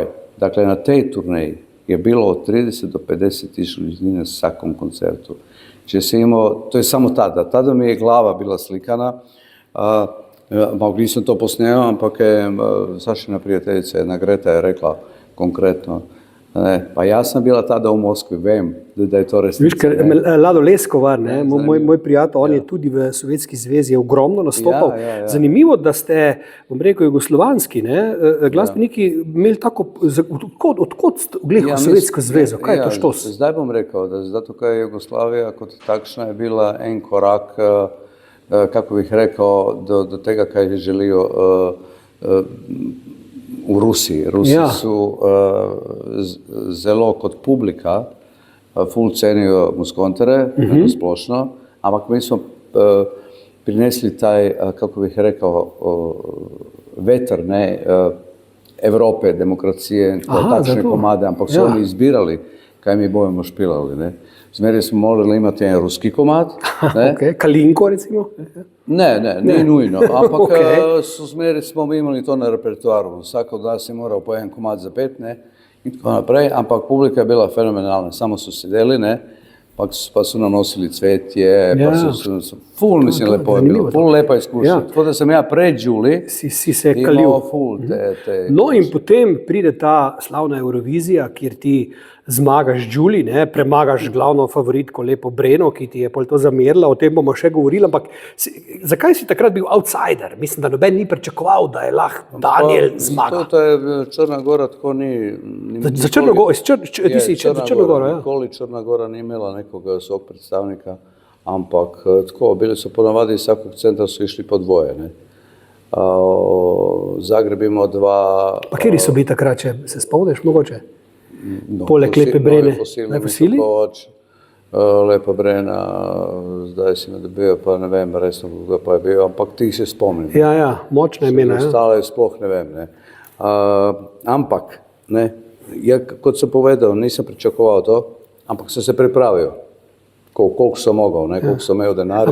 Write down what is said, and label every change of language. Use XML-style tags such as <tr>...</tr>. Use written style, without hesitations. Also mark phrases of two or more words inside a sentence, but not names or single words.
<sl>Dakle, na tej turneji je bilo</sl> <hr>od 30 do 50 tisuća ljudi na svakom koncertu. To je samo tada.</hr> <sl>Tada mi je glava bila slikana. Nisam to posnijao, ampak je Sašina prijateljica, jedna Greta, je rekla konkretno.</sl> <hr>Pa ja sam bila tada u Moskvi,</hr> <sl>vem, da je to resnica. Viš, ker Lado Leskovar, ne, moj prijatelj, on je tudi v Sovjetski zvezi je ogromno nastopal. Zanimivo, da ste, bom rekel, jugoslovanski, ne, glasbeniki imeli tako, odkot ste glih v Sovjetsko zvezo, kaj je to štos? Zdaj bom rekao, da zato kaj je Jugoslavija kot takšna je bila en korak,</sl> <hr>kako bih rekao,</hr> <sl>do tega kaj</sl> <hr>je želio u Rusiji. Rusi su</hr> <sl>zelo kot publika ful cenijo muskontere, splošno, ampak mi smo prinesli taj,</sl> <hr>kako bih rekao,</hr> <sl>vetar, ne, Evrope, demokracije, takšne komade, ampak su oni izbirali kaj mi budemo špilali, ne. Zmeri smo morali imati jedan ruski komad. Kalinko, recimo? Ne,</sl> <hr>nije nujno,</hr> <sl>ampak zmeri smo imali to na repertoaru.</sl> <hr>Svako od nas je morao po jedan komad za 5, ne,</hr> <sl>i tako naprej, ampak publika je bila fenomenalna, samo su sedeli, ne, pa su nam nosili cvetje, pa ful, mislim, lepo je zanimivo bilo, ful lepa izkušnja. Ja.</sl> <hr>Tako da sam ja pred Đuli</hr> <sl>Si se kalil.</sl> <hr>imao ful te</hr> <sl>No in potem pride ta slavna Eurovizija, kjer ti zmagaš Đuli, ne, premagaš glavno favoritko Lepo Breno, ki ti je pol to zamerila, o tem bomo še govorili, ampak zakaj si takrat bil outsider? Mislim, da noben ni pričakoval, da je lahko Daniel zmaga. To je Črna Gora tako ni... Za Črno Goro, ti si za Črno Goro, ja. Nikoli Črna Gora ni imela nekoga</sl> <hr>svog predstavnika, ampak tako, bili su ponavadi iz svakog centra su išli po dvoje, ne. Zagreb imao dva...</hr> <sl>Pa kjeri so bili takrat, če se spomniš mogoče? No, Poleg Lepe Brene, Fosili, Fosili? Kovač, Lepa Brena, zdaj si me dobil, pa ne vem, resno koga pa je bil, ampak tih se spomnim. Ja, močna imena, ja. Ostale sploh ne vem, ne. Ampak, ne, ja, kot sem povedal, nisem pričakoval to, ampak sem se pripravil, koliko sem mogel, ne, koliko sem imel denarja.</sl>